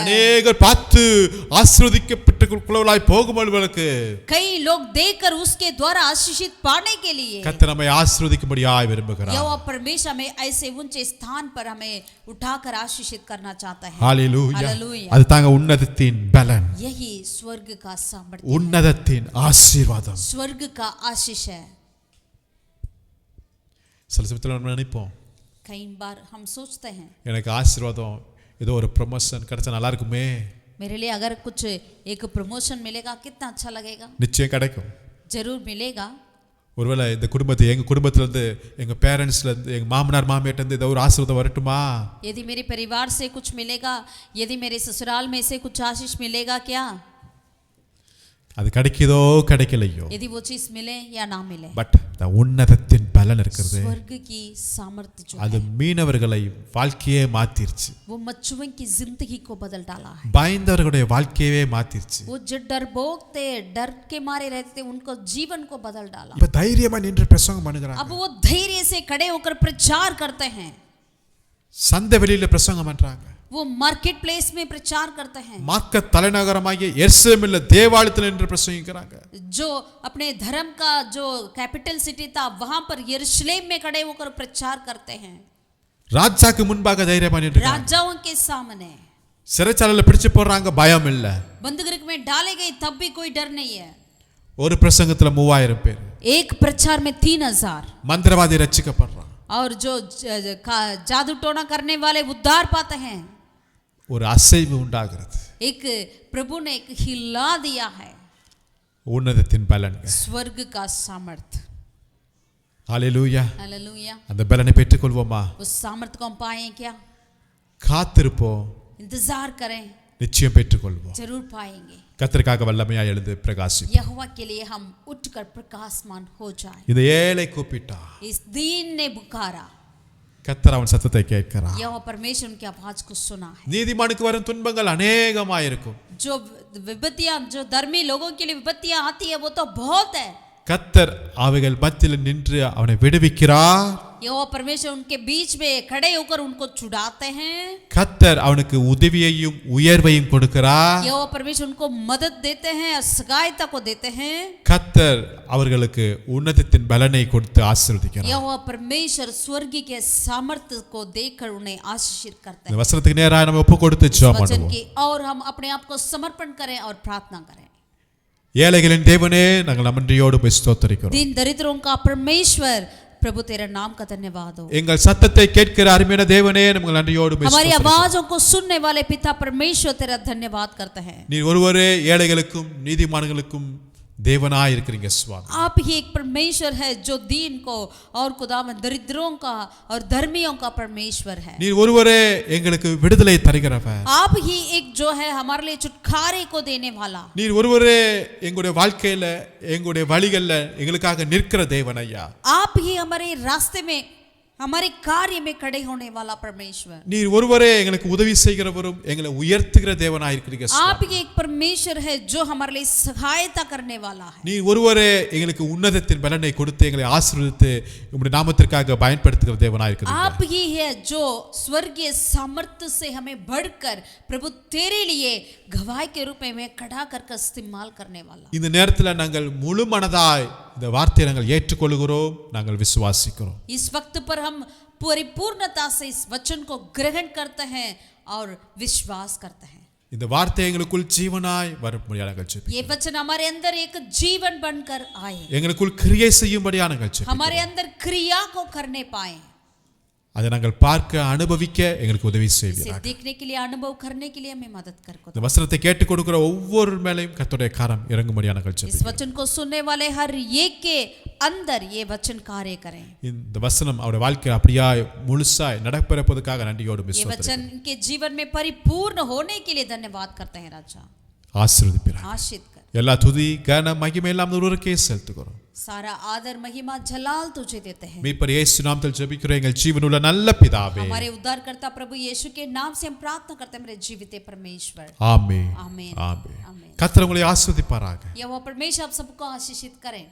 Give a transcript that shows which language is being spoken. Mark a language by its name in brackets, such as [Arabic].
[Tamil] அநேகர் பார்த்து ஆசீர்வதிக்கப்பட்டவர்களாய் போகும்பொழுது [Hindi] कई लोग देखकर उसके द्वारा आशीषित पाने के लिए [Tamil] கர்த்தர் நம்மை ஆசீர்வதிக்கும்படியாய் விரும்புகிறார். [Hindi] यहोवा परमेश्वर हमें ऐसे ऊंचे स्थान पर हमें उठाकर आशीषित करना चाहता है। [Tamil] ஹalleluya. [Hindi] हालेलुया। [Tamil] அது தாங்க உன்னதத்தின் பலன், [Hindi] यही स्वर्ग का सामर्थ्य, [Tamil] உன்னதத்தின் ஆசீர்வாதம். [Hindi] स्वर्ग का आशीष है। [Tamil] சில சமயத்தில் நம்ம நினைப்போம், [Hindi] कई बार हम सोचते हैं [Tamil] எனக்கு ஆசீர்வாதம் ஏதோ ஒரு ப்ரமோஷன் கிடைச்சா நல்லா இருக்குமே. [Hindi] मेरे लिए अगर कुछ एक प्रमोशन मिलेगा कितना अच्छा लगेगा। [Tamil] நிச்சயம் கிடைக்கும். [Hindi] जरूर मिलेगा। [Tamil] ஒருவேளை இந்த குடும்பத்தை, எங்க குடும்பத்துல இருந்து, எங்க பேரண்ட்ஸ்ல இருந்து, எங்க மாமனார் மாமியார்ட்ட இருந்து ஏதோ ஒரு ஆசீர்வாதம் வரட்டுமா? [Hindi] यदि मेरे परिवार से कुछ मिलेगा, यदि मेरे ससुराल में से कुछ आशीष मिलेगा क्या? [Tamil] அது கிடைக்குதோ கிடைக்கலையோ, [Hindi] यदि वो चीज मिले या ना मिले, [Tamil] பட் உன்னதத்தின் பலன் இருக்கிறது. [Hindi] स्वर्ग की सामर्थ्य जो [Tamil] அது [Hindi] है [Tamil] மீனவர்களை வாழ்க்கையே மாத்திருச்சு, [Hindi] वो मच्छुओं की जिंदगी को बदल डाला है। [Tamil] பயந்தவர்களுடைய வாழ்க்கையவே மாத்திருச்சு. [Hindi] वो जो डरपोक थे, डर के मारे रहते थे, उनको जीवन को बदल डाला। [Tamil] இப்ப தைரியமா நின்று பிரசங்கம் பண்ணுகிறாங்க, [Hindi] अब वो धैर्य से खड़े होकर प्रचार करते हैं, [Tamil] சந்தை வெளியில பிரசங்கம் பண்றாங்க, [Hindi] वो मार्केट प्लेस में प्रचार करते हैं, [Tamil] மார்க்க தலைநகரமாகிய எருசலேமில் தேவாலயத்தில் நின்று பிரசங்கிக்கிறாங்க. [Hindi] जो अपने धर्म का जो कैपिटल सिटी था वहां पर यरूशलेम में खड़े होकर प्रचार करते हैं, [Tamil] ராஜாக்கு முன்பாக தைரியமா நின்று, [Hindi] राजाओं के सामने [Tamil] சிறைச்சாலையில பிடிச்சு போடுறாங்க, பயம் இல்ல. [Hindi] बंदूक में डाले गए तब भी कोई डर नहीं है। [Tamil] ஒரு பிரசங்கத்துல 3000 பேர், [Hindi] एक प्रचार में 3000, [Tamil] மந்திரவாதி ரட்சிக்கப்படுறான், [Hindi] और जो जादू टोना करने वाले उद्धार पाते हैं। [Tamil] ஒரு அசைவு உண்டாகிறது. [Hindi] एक प्रभु ने एक हिला दिया है, [Tamil] உன்னதத்தின் பலன். [Hindi] स्वर्ग का सामर्थ। [Tamil] ஹalleluya. [Hindi] हालेलुया। [Tamil] அந்த பலனை பெற்றுக்கொள்வோமா? [Hindi] उस सामर्थ को हम पाएं क्या? [Tamil] காத்திருப்போம், [Hindi] इंतजार करें, [Tamil] நிச்சயம் பெற்றுக்கொள்வோம். [Hindi] जरूर पाएंगे। [Tamil] கர்த்தருக்காக வல்லமையாய் எழுந்து பிரகாசிப்போம். [Hindi] यहोवा के लिए हम उठकर प्रकाशमान हो जाएं। [Tamil] இந்த ஏழை கூப்பிட்டா, [Hindi] इस दीन ने पुकारा, [Tamil] கர்த்தர் அவன் சத்தத்தை கேட்கிறார். [Hindi] यहोवा परमेश्वर उनकी आवाज को सुना है. [Tamil] நீதிமானுக்கு வரும் துன்பங்கள் அநேகமாயிருக்கும். [Hindi] जो विपत्तियां, जो धर्मी लोगों के लिए विपत्तियां आती है वो तो बहुत है. [Tamil] கர்த்தர் அவைகள் மத்தியில் நின்று அவனை விடுவிக்கிறார். [Hindi] यहोवा परमेश्वर उनके बीच में खड़े होकर उनको छुड़ाते हैं. [Tamil] கர்த்தர் அவனுக்கு உதவியையும் உயர்வையும் கொடுக்கிறார். [Hindi] यहोवा परमेश्वर उनको मदद देते हैं और सहायता को देते हैं. [Tamil] கர்த்தர் அவர்களுக்கு உன்னதத்தின் பலனை கொடுத்து ஆசீர்வதிக்கிறார். [Hindi] यहोवा परमेश्वर स्वर्ग के सामर्थ्य को देकर उन्हें आशीषित करते [Tamil] இந்த வசனத்துக்கு நேராக நம்ம ஒப்பு கொடுத்து ஜெபம் [Hindi] वचन [Tamil] பண்ணுவோம். [Hindi] की और हम अपने आप को समर्पण करें और प्रार्थना करें. [Tamil] ஏழைகளின் தேவனே நாங்கள் நன்றியோடு போய் ஸ்தோத்திரிக்கிறோம். [Hindi] दीन दरिद्रों का परमेश्वर प्रभु तेरे नाम का धन्यवाद हो. [Tamil] எங்கள் சத்தத்தை கேட்கிற அருமையான தேவனே நாங்கள் நன்றியோடு போய் [Hindi] हमारी [Tamil] ஸ்தோத்திரிக்கிறோம். [Hindi] आवाजों को सुनने वाले पिता परमेश्वर तेरा धन्यवाद करते हैं. [Tamil] நீர் ஒருவரே ஏழைகளுக்கும் நீதிமான்களுக்கும் தேவனாய் இருக்கிறீங்க சுவாமி. [Hindi] आप ही एक परमेश्वर है जो दीन को और खुदावन दरिद्रों का और धर्मियों का परमेश्वर है. [Tamil] நீர் ஒருவரே எங்களுக்கு விடுதலை தருகிறவர். [Hindi] आप ही एक जो है हमारे लिए छुटकारे को देने वाला. [Tamil] நீர் ஒருவரே எங்களுடைய வாழ்க்கையில எங்களுடைய வழிகள்ல எங்களுக்காக நிற்கிற தேவன் ஐயா. [Hindi] आप ही हमारे रास्ते में हमारे कार्य में खड़े होने वाला परमेश्वर. [Tamil] நீர் ஒருவரே எங்களுக்கு உதவி செய்கிறவரும் எங்களை உயர்த்துகிற தேவனாய் இருக்கிறீங்க [Hindi] आप [Tamil] சுவாமி. [Hindi] ही एक परमेश्वर है जो हमारे लिए सहायता करने वाला है. [Tamil] நீர் ஒருவரே எங்களுக்கு உன்னதத்தின் பலனை கொடுத்து எங்களை ஆசீர்வதித்து உம்முடைய நாமத்திற்காக பயன்படுத்துகிற தேவனாய் இருக்கிறீங்க. [Hindi] आप ही है जो स्वर्गीय सामर्थ्य से हमें बढ़कर प्रभु तेरे लिए गवाह के रूप में खड़ा करके इस्तेमाल करने वाला. [Tamil] இந்த நேரத்தில் நாங்கள் முழு மனதாய் இந்த வார்த்தையை நாங்கள் ஏற்றுக்கொள்கிறோம், நாங்கள் விசுவாசிக்கிறோம். [Hindi] इस वक्त पर हम परिपूर्णता से इस वचन को ग्रहण करते हैं और विश्वास करते हैं. [Tamil] இந்த வார்த்தை எங்களுக்குள் ஜீவனாய் வரும்படியாக நாங்கள் ஜெபிக்கிறோம். [Hindi] ये वचन हमारे अंदर एक जीवन बनकर आए, [Tamil] எங்களுக்குள் கிரியை செய்யும்படியாக நாங்கள் ஜெபிக்கிறோம். [Hindi] हमारे अंदर क्रिया को करने पाए, [Tamil] அதை நாங்கள் பார்க்க அனுபவிக்க எங்களுக்கு உதவி [Hindi] इसे [Tamil] செய்வீராக. [Hindi] देखने के लिए अनुभव करने के लिए हमें मदद कर. [Tamil] இந்த வசனத்தை கேட்டுக் கொடுக்கிற ஒவ்வொரு மேலையும் கர்த்தருடைய கரம் இறங்கும்படியாக நாங்கள் [Hindi] इस [Tamil] ஜெபிக்கிறோம். [Hindi] वचन को सुनने वाले हर एक के अंदर ये वचन कार्य करें. [Tamil] இந்த வசனம் அவருடைய வாழ்க்கையில் அப்படியாய் முழுசாய் நடப்பிறப்பதற்காக நன்றியோடு [Hindi] ये [Tamil] விசுவாசிக்கிறோம். [Hindi] वचन के जीवन में परिपूर्ण होने के लिए धन्यवाद करते हैं राजा. [Tamil] ஆசீர்வதிப்பீராக. [Hindi] आशीष कर. [Tamil] எல்லா துதி கன மகிமை எல்லாம் ஒருவருக்கே செலுத்துகிறோம். [Hindi] सारा आदर महिमा जलाल तुझे देते हैं. [Tamil] மீட்பர் இயேசு நாமத்தில் ஜெபிக்கிறோம் எங்கள் ஜீவனுள்ள நல்ல பிதாவே. [Hindi] हमारे उद्धारकर्ता प्रभु यीशु के नाम से हम प्रार्थना करते हैं मेरे जीवित परमेश्वर. [Tamil] ஆமென். [Hindi] आमीन. [Tamil] ஆமென். [Hindi] आमीन. [Tamil] கர்த்தர் உங்களை ஆசீர்வதிப்பாராக. [Hindi] यहोवा परमेश्वर आप सबको आशीषित करें.